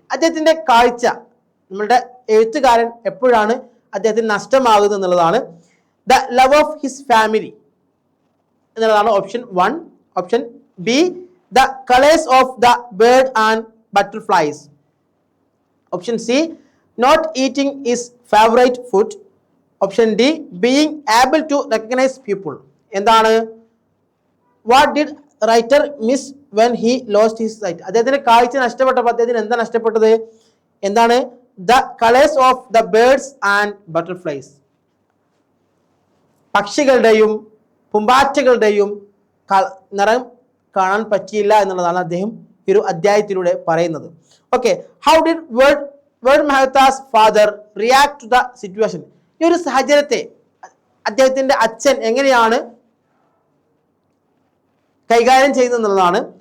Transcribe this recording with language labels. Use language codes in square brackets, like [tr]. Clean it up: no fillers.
[ml] അദ്ദേഹത്തിൻ്റെ കാഴ്ച, നമ്മളുടെ എഴുത്തുകാരൻ എപ്പോഴാണ് അദ്ദേഹത്തിന് നഷ്ടമാകുന്നത് എന്നുള്ളതാണ്. [en] the love of his family [ml] എന്നുള്ളതാണ് [en] Option 1. Option B, the colours of the bird and butterflies. Option C, not eating is favorite food. Option D, being able to recognize people. [ml] എന്താണ്? [en] What did writer miss when he lost his sight? [ml] അദ്ദേഹത്തിന് കാഴ്ച നഷ്ടപ്പെട്ടപ്പോൾ അദ്ദേഹത്തിന് എന്താ നഷ്ടപ്പെട്ടത്? എന്താണ്? [en] The colors of the birds and butterflies. [ml] പക്ഷികളുടെയും പൂമ്പാറ്റകളുടെയും നിറം കാണാൻ പറ്റിയില്ല എന്നുള്ളതാണ് അദ്ദേഹം ഈ ഒരു അധ്യായത്തിലൂടെ പറയുന്നത്. [en] Okay, how did Ved Mehta's father react to the situation? [ml] ഈ ഒരു സാഹചര്യത്തെ അദ്ദേഹത്തിൻ്റെ അച്ഛൻ എങ്ങനെയാണ് കൈകാര്യം ചെയ്യുന്നതെന്നുള്ളതാണ്.